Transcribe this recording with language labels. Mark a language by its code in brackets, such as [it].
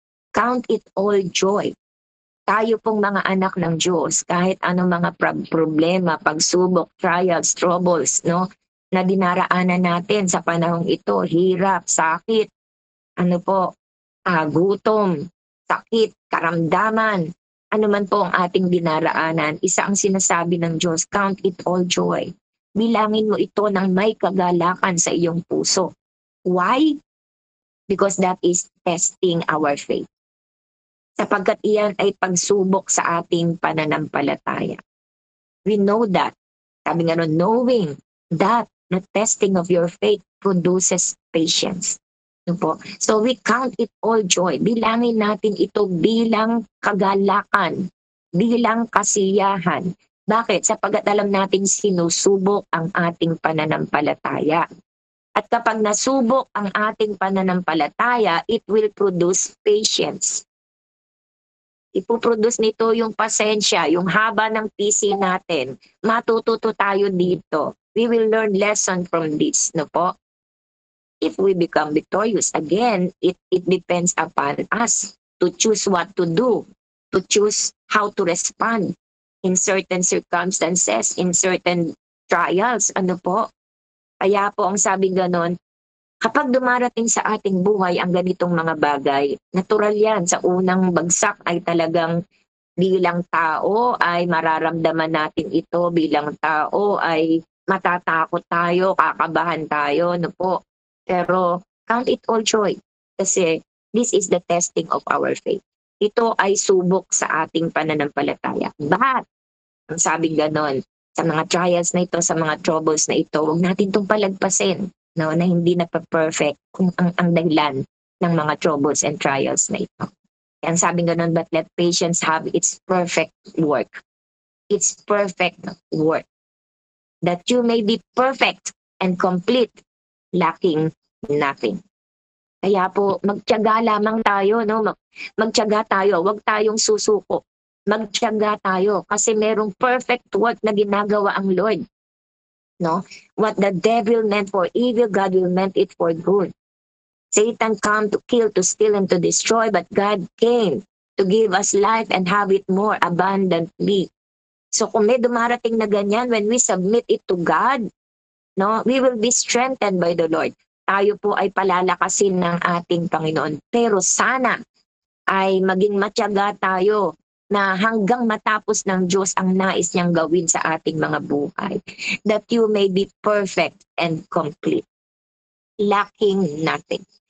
[en] Count it all joy. [tl] Tayo pong mga anak ng Diyos, kahit anong mga problema, pagsubok, trials, troubles, no, na dinaraanan natin sa panahong ito, hirap, sakit, gutom, sakit, karamdaman, ano man po ang ating dinaraanan, isa ang sinasabi ng Diyos, [en] count it all joy. [tl] Bilangin mo ito ng may kagalakan sa iyong puso. [en] Why? Because that is testing our faith. [tl] Sapagkat iyan ay pagsubok sa ating pananampalataya. [en] We know that. [tl] Sabi nga nun, [en] knowing that the testing of your faith produces patience. So we count it all joy. [tl] Bilangin natin ito bilang kagalakan, bilang kasiyahan. Bakit? Sapagkat alam natin sinusubok ang ating pananampalataya. At kapag nasubok ang ating pananampalataya, [en] it will produce patience. [tl] Ipoproduce nito yung pasensya, yung haba ng PC natin. Matututo tayo dito. [en] We will learn lesson from this, no po? If we become victorious, again, it depends upon us to choose what to do, to choose how to respond in certain circumstances, in certain trials, ano po? [tl] Kaya po ang sabi ganon, kapag dumarating sa ating buhay ang ganitong mga bagay, natural yan. Sa unang bagsak ay talagang bilang tao ay mararamdaman natin ito, bilang tao ay matatakot tayo, kakabahan tayo, no po. [en] Pero count it all joy kasi this is the testing of our faith. [tl] Ito ay subok sa ating pananampalataya. But, ang sabing ganon, sa mga trials na ito, sa mga troubles na ito, huwag natin itong palagpasin, no, na hindi na perfect kung ang dahilan ng mga troubles and trials na ito. Ang sabing ganon, [en] but let patience have its perfect work. Its perfect work. That you may be perfect and complete, lacking nothing. [tl] Kaya po, magtiyaga lamang tayo, no? Magtiyaga tayo, huwag tayong susuko. Magtiyaga tayo kasi merong perfect work na ginagawa ang Lord. No? [en] What the devil meant for evil, God will meant it for good. Satan came to kill, to steal, and to destroy, but God came to give us life and have it more abundantly. [tl] So kung may dumarating na ganyan, [en] when we submit it to God, no, we will be strengthened by the Lord. [tl] Tayo po ay palalakasin ng ating Panginoon. Pero sana ay maging matyaga tayo na hanggang matapos ng Diyos ang nais niyang gawin sa ating mga buhay. [en] That you may be perfect and complete, lacking nothing.